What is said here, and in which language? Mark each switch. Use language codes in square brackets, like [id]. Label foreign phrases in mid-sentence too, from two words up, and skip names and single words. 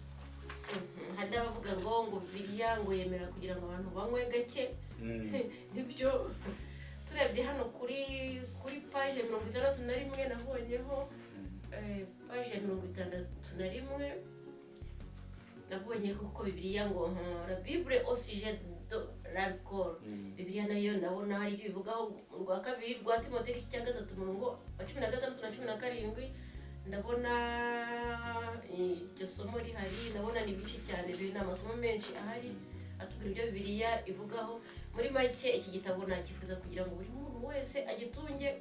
[rw] Hari abavuga ngo Bibiliya ngo yemera kugira ngo abantu banywe gake. Nibyo turebye hano kuri page 61 nabonyeho page 61 nabonye ko Bibiliya ngo [fr] la Bible au sujet de l'alcool. [rw] Bibiliya nayo ndabona hari ibyo bivugaho mu rwa kabiri rwa Timothée igice cya 3 umurongo wa 16 na 17. Ndabona iryo somo rihari, ndabona ni byinshi cyane, biri n'amasomo menshi ahari atubwira ibyo Bibiliya ivugaho. Muri make iki gitabo nakifuza kugira ngo buri muntu wese agitunge.